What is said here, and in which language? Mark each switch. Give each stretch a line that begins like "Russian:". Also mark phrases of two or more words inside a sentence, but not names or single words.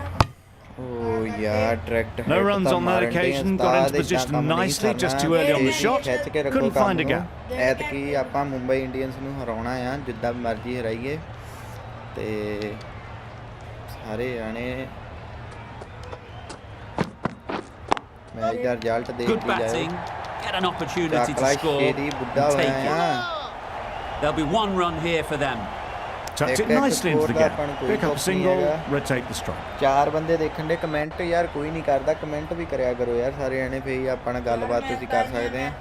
English: Oh yeah, direct No runs on that occasion, got into position nicely, just too early on the shot, couldn't find a gap.
Punjabi: ਐਤਕੀ ਆਪਾਂ ਮੁੰਬਈ ਇੰਡੀਅਨਸ ਨੂੰ ਹਰਾਉਣਾ ਆ ਜਿੱਦਾਂ ਮਰਜ਼ੀ ਹਰਾਈਏ ਤੇ ਸਾਰੇ ਆਣੇ ਮੈਚ ਦਾ ਰਿਜ਼ਲਟ ਦੇਖ
English: Good
Punjabi: ਕੇ ਜਾਓ
English: batting, get an opportunity to score
Punjabi: ਸ਼ੇਰੀ ਬੁੱਢਾ
English: and take
Punjabi: ਹੋਇਆ
English: it. There'll be one run here for them. Tucked it nicely into the gap. Pick up a single, rotate the strike.
Punjabi: 4 ਬੰਦੇ ਦੇਖਣ ਦੇ ਕਮੈਂਟ ਯਾਰ ਕੋਈ ਨਹੀਂ ਕਰਦਾ ਕਮੈਂਟ ਵੀ ਕਰਿਆ ਕਰੋ ਯਾਰ ਸਾਰੇ ਆਣੇ ਫੇਰ ਆਪਾਂ ਨਾਲ ਗੱਲਬਾਤ ਤੁਸੀਂ ਕਰ ਸਕਦੇ ਆ